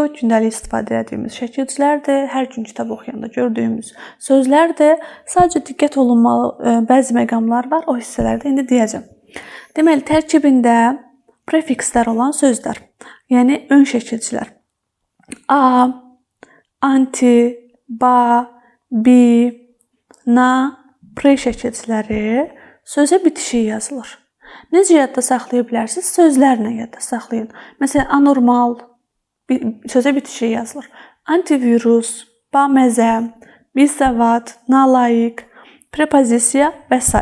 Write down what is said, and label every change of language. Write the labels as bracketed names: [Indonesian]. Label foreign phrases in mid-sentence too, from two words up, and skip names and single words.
[Azerbaijani] Gündəlik istifadə etdiyimiz şəkilçilərdir. Hər gün kitab oxuyanda gördüyümüz sözlərdir. Sadəcə diqqət olunmalı bəzi məqamlar var. O hissələrdə indi deyəcəm. Deməli, tərkibində prefikslər olan sözlər, yəni ön şəkilçilər. A, anti, ba, bi, na, pre şəkilçiləri sözə bitişik yazılır. Necə yadda saxlaya bilərsiniz? Sözlərlə yadda saxlayın. Məsələn, anormal sözə bitişik yazılır. Antivirus, baməzə, bisavad, nalayiq, prepozisiya və s.